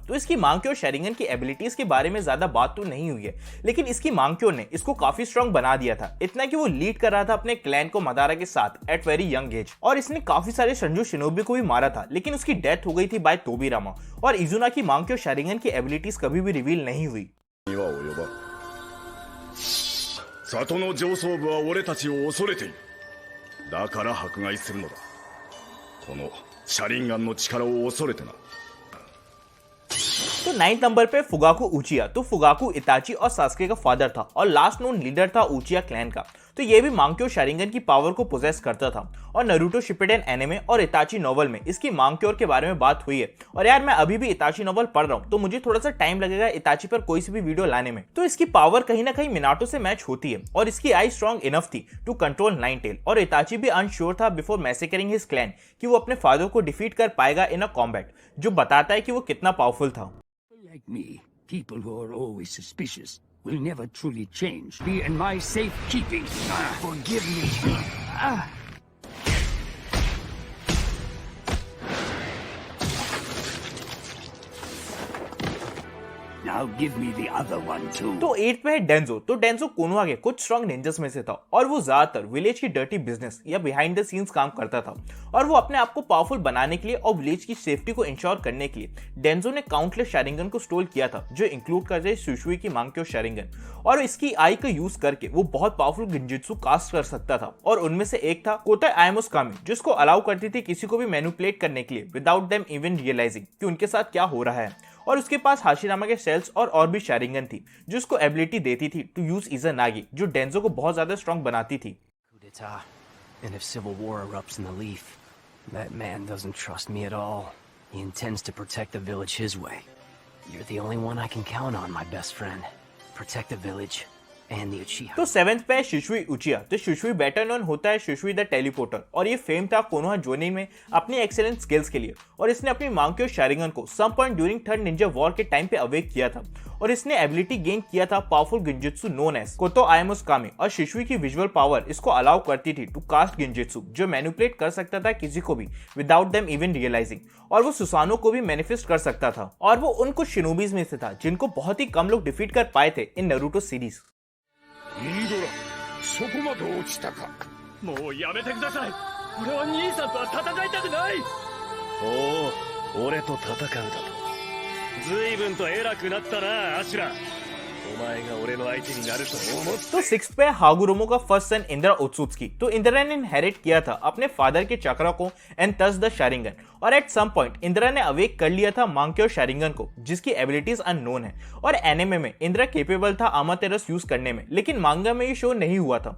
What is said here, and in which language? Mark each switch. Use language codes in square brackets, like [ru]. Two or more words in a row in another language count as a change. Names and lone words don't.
[hi] तो इसकी मांगाक्यो शारिंगन की एबिलिटीज के बारे में ज्यादा बात तो नहीं हुई है, लेकिन इसकी मांगाक्यो ने इसको काफी स्ट्रॉन्ग बना दिया था, इतना कि वो लीड कर रहा था अपने क्लैन को मदारा के साथ [en] at very young age. [hi] और इसने काफी सारे संजू शिनोबी को भी मारा था, लेकिन उसकी डेथ हो गई थी बाय तोबिरामा। और इजुना की मांगाक्यो शारिंगन की एबिलिटीज कभी भी रिवील नहीं हुई। [ja] 里の上層部は俺たちを恐れている。だから迫害するのだ。このシャリンガンの力を恐れてな。 [hi] तो 9th नंबर पे फुगाकू उचिया। तो फुगाकू इताची और सास्के का फादर था और [en] last known leader [hi] था उचिया क्लैन का। तो ये भी मांगाक्यो शारिंगन की पावर को पोजेस करता था और नारुतो शिपुडेन एनिमे और इताची नोवेल में इसकी मांगाक्यो के बारे में बात हुई है। और यार मैं अभी भी इताची नोवेल पढ़ रहा हूँ, तो मुझे थोड़ा सा टाइम लगेगा इताची पर कोई सी भी वीडियो लाने में। तो इसकी पावर कहीं ना कहीं मिनाटो से मैच होती है और इसकी [en] eye strong enough [hi] थी [en] to control nine tail. [hi] और इताची भी अनश्योर था [en] before massacring his clan [hi] कि वो अपने फादर को डिफीट कर पाएगा [en] in a combat, [hi] जो बताता है कि वो कितना पावरफुल था। [en] Like me, people who are always suspicious will never truly change. Be in my safekeeping. Forgive me. Now give me the other one too. [hi] तो 8 पे है डेंजो। तो डेंजो कोनोहा के कुछ स्ट्रॉन्ग निंजस में से था और वो ज्यादातर विलेज की [en] dirty business [hi] या [en] behind the scenes [hi] काम करता था। और वो अपने आप को पावरफुल बनाने के लिए और विलेज की सेफ्टी को इंश्योर करने के लिए डेंजो ने काउंटलेस शारिंगन को स्टोल किया था, जो इंक्लूड करते सुशुई की मांगाक्यो शारिंगन। और इसकी आई का यूज करके वो बहुत पावरफुल गिंजुत्सु कास्ट कर सकता था, और उनमें से एक था कोताई आयामुस कामी, जिसको अलाउ करती थी किसी को भी मैनिपुलेट करने के लिए [en] without them even realizing [hi] कि उनके साथ क्या हो रहा है। और उसके पास हाशिरामा के सेल्स और भी शारिंगन थी जो उसको एबिलिटी देती थी [en] to use [hi] इज़ानागी, जो डेंजो को बहुत ज्यादा स्ट्रॉन्ग बनाती थी। [en] And if civil war erupts in the Leaf, that man doesn't trust me at all. He intends to protect the village his way. You're the only one I can count on, my best friend. Protect the village and the Uchiha. [hi] तो 7th पे है शिशुई उचिया। तो शिशुई [en] better known [hi] होता है शिशुई द टेलीपोर्टर, और ये फेम था कोनोहा जोनिन में अपनी [en] excellent skills [hi] के लिए। और इसने अपनी मांगाक्यो शारिंगन को [en] some point during third ninja war [hi] के टाइम पे अवेक किया था, और इसने एबिलिटी गेन किया था पावरफुल गिंजुत्सु [en] known as [hi] कोतो आयामुस कामी। और शिशुई की विजुअल पावर इसको अलाउ करती थी [en] to cast [hi] गिंजुत्सु, जो मैनिपुलेट कर सकता था किसी को भी [en] without them even realizing. [hi] और वो सुसानो को भी मैनिफेस्ट कर सकता था, और वो उन कुछ शिनोबीज में से था जिनको बहुत ही कम लोग डिफीट कर पाए थे इन नारुतो सीरीज। [ja] そこまで落ちたか。もうやめてください。俺は兄さんとは戦いたくない。おお、俺と戦うだと。随分と偉くなったな、アシュラ。お前が俺の相手になると思って。 [hi] तो 6th पे हागुरोमो का [en] first son [hi] इंद्रा ओत्सुत्सुकी। तो इंद्रा ने इनहेरिट किया था अपने फादर के चक्रा को [en] and thus the [hi] शारिंगन, और [en] at some point [hi] इंद्रा ने अवेक कर लिया था मांगाक्यो शारिंगन को, जिसकी एबिलिटीज अननोन है। और एनिमे में इंद्रा केपेबल था अमातेरस यूज करने में, लेकिन मांगा में ये शो नहीं हुआ था।